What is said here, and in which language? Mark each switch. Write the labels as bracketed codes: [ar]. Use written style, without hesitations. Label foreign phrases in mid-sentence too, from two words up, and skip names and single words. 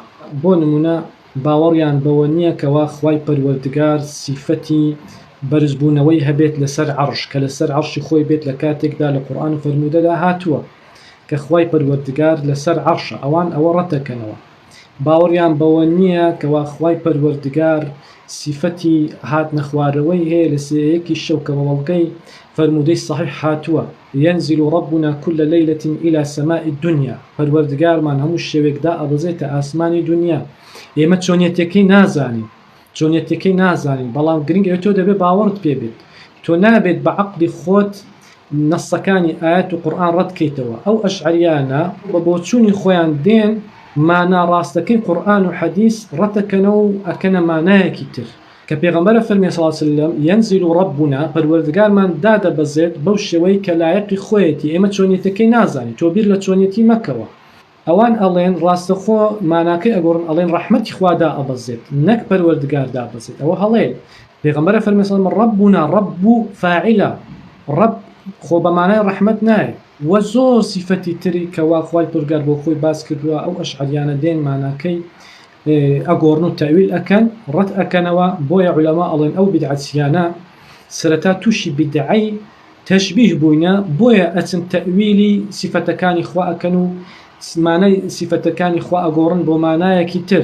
[ckb] بۆ نمونە باوەڕیان بەوە نییە کەوا خوای پەروەردگار سیفەتی بەرزبوونەوەی هەبێت لەسەر عەرش کە لەسەر عەرشی خۆی بێت لە کاتێکدا لە قورئان و فەرموودەدا هاتووە کە خوای پەروەردگار لەسەر عەرشە، ئەوان ئەوە ڕەت ئەکەنەوە. باوەڕیان بەوە نییە کەوا خوای پەروەردگار سیفەتی هاتنە خوارەوەی هەیە لە سێیەکی شەو کە بەوەڵگەی فەرموودەی صحیح هاتووە [ar] ينزل ربنا كل ليلة إلى سماء الدنيا. [ckb] پەروەردگارمان هەموو شەوێکدا ئەبەزێتە ئاسمانی دنیا. ئێمە چۆنیەتەکەی نازانین بەڵام گرنگە تۆ دەبێت باوەڕت پێ بێت. تۆ نابێت بە عەقلی خۆت نەسەکانی ئاەت و قورئان ڕەتکەیتەوە. ئەو ئەشعەریانە بە بۆچوونی خۆیان دێن مانا ڕاستەکەی قورئان و حەدیث ڕەتەکەنەوە و ئەکەنە مانایەکی تر کە پێغەمبەرە فەرمێ [ar] صلی الله علیه وسلم ينزل ربنا [ckb] پەروەردگارمان دادەبەزێت بەو شێوەی کە لایەقی خۆیەتی. ئێمە چۆنیەتەکەی نازانین، تۆ بیر لە چۆنیەتی مەکەوە. ئەوان ئەڵێن ڕاستەخۆ ماناکەی ئەگۆڕن، ئەڵێن ڕەحمەتی خوادا ئەبەزێت نەک پەروەردگاردا ئەبەزێت. ئەوە هەڵەیە. پێغەمبەرە فەرمێ [ar] صلی الله علیه وسلم ربنا رب فاعلا، رب [ckb] خۆ بە مانای ڕەحمەت نایە. وە زۆر سیفەتی تری کەوا خوای پەروەردگار بۆ خۆی باس کردووە ئەو ئەشعەریانە دێن ماناکەی ئەگۆڕن و تەویل ئەکەن، ڕەت ئەکەنەوە. بۆیە عولەما ئەڵێن ئەو بیدعەتیانە سەرەتا تووشی بیدعەی تەشبیه بووینە، بۆیە ئەچن تەویلی سیفەتەکانی خوا ئەکەن و مانای سیفەتەکانی خوا ئەگۆڕن بۆ مانایەکی تر.